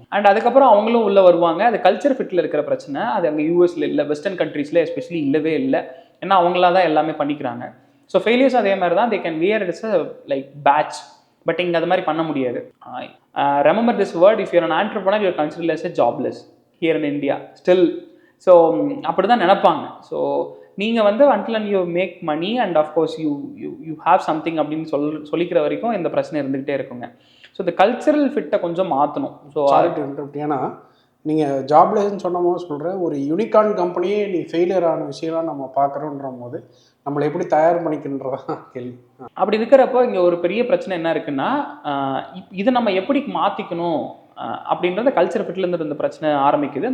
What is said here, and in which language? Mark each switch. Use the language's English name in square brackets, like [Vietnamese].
[Tamil] And அதுக்கப்புறம் அவங்களும் உள்ளே வருவாங்க. அது கல்ச்சர் ஃபிட்டில் இருக்கிற பிரச்சனை. அது அங்கே யூஎஸில் இல்லை, வெஸ்டர்ன் கண்ட்ரீஸில் எஸ்பெஷலி இல்லவே இல்லை. ஏன்னா அவங்களா தான் எல்லாமே பண்ணிக்கிறாங்க. ஸோ ஃபெயிலியர்ஸ் அதே மாதிரி தான், [English] They can wear it's like patch. But [Tamil] இங்கே அது மாதிரி பண்ண முடியாது. [English] Remember this word, if you're an entrepreneur you're considered as a jobless here in India still. [Tamil] So அப்படி தான் நினைப்பாங்க. [English] so நீங்கள் வந்து until and you make money and of course you have something [Tamil] அப்படின்னு சொல்லிக்கிற வரைக்கும் இந்த பிரச்சனை இருந்துகிட்டே இருக்குங்க. ஸோ இந்த கல்ச்சரல் ஃபிட்டை கொஞ்சம் மாற்றணும். ஸோ ஏன்னா நீங்கள் ஜாப்லெஸ்ன்னு சொன்னபோது சொல்கிறேன், ஒரு யூனிகார்ன் கம்பெனியே நீ ஃபெயிலியர் ஆன விஷயம்லாம் நம்ம பார்க்குறோன்ற போது நம்மளை எப்படி தயார் பண்ணிக்கின்றதான் கேள்வி. அப்படி இருக்கிறப்போ இங்கே ஒரு பெரிய பிரச்சனை என்ன இருக்குன்னா, இதை நம்ம எப்படி மாற்றிக்கணும் அப்படின்றத கல்ச்சர் ஃபிட்லேருந்து இருந்த பிரச்சனை ஆரம்பிக்குது.